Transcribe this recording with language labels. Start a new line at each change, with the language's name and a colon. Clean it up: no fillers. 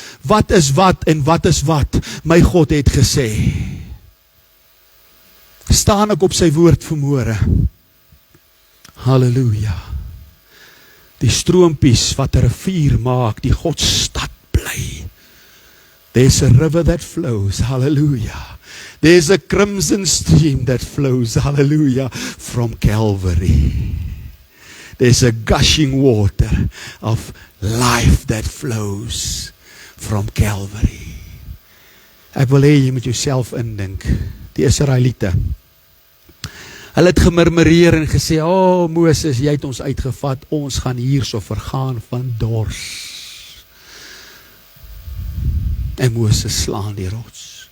Afrikaans: Wat is wat en wat is wat? My God het gesê. Staan ek op sy woord vanmôre? Halleluja. Die stroompies wat 'n rivier maak, die Godstad bly.
English: There's a river that flows, hallelujah. There's a crimson stream that flows, hallelujah, from Calvary. There's a gushing water of life that flows from Calvary.
Afrikaans: Ek wil hê jy moet jouself indink. Die Israeliete, hulle het gemurmureer en gesê, Moses, jy het ons uitgevat, ons gaan hierso vergaan van dors. En Moses slaan die rots.